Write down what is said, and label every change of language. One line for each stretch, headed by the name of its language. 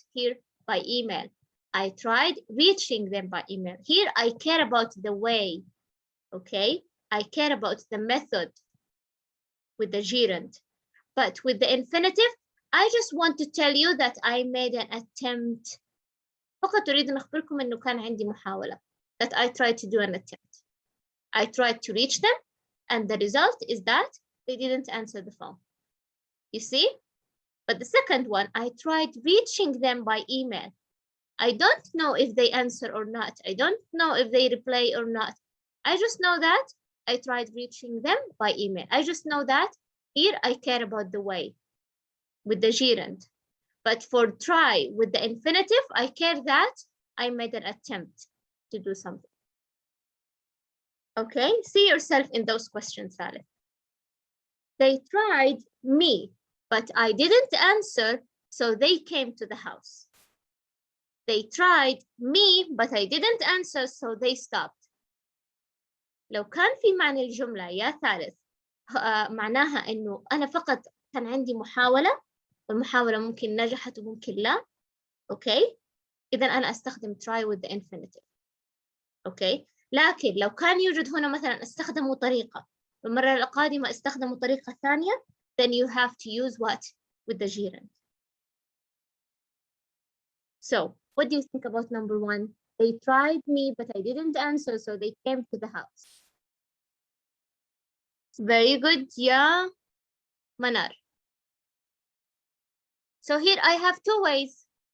English: Here, by email. I tried reaching them by email. Here, I care about the way, okay? I care about the method with the gerund. But with the infinitive, I just want to tell you that I made an attempt.
Arabic: فقط أريد أن أخبركم إنه كان عندي محاولة.
English: That I tried to do an attempt. I tried to reach them, and the result is that they didn't answer the phone. You see? But the second one, I tried reaching them by email. I don't know if they answer or not. I don't know if they reply or not. I just know that I tried reaching them by email. I just know that here I care about the way with the gerund. But for try with the infinitive, I care that I made an attempt to do something. Okay, see yourself in those questions, Saleh. They tried me, but I didn't answer, so they came to the house. They tried me, but I didn't answer, so they stopped.
Arabic: لو كان في معنى الجملة يا ثالث معناها إنه أنا فقط كان عندي محاولة والمحاولة ممكن نجحت وممكن لا.
English: Okay,
Arabic: إذا أنا أستخدم
English: try with the infinitive.
Arabic: Okay, لكن لو كان يوجد هنا مثلا استخدموا طريقة والمرة القادمة استخدموا طريقة ثانية,
English: then you have to use what? With the gerund. So, what do you think about number one? They tried me, but I didn't answer, so they came to the house. Very good, yeah, Manar. So here I have two ways.